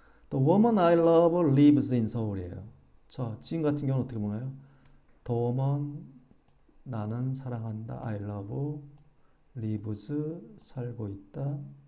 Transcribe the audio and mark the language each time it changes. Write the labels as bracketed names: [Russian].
[English] The woman I love lives in 서울이에요. [Korean] 자, 지금 같은 경우는 어떻게 보나요? [English] The woman [Korean] 나는 사랑한다. [English] I love lives [Korean] 살고 있다.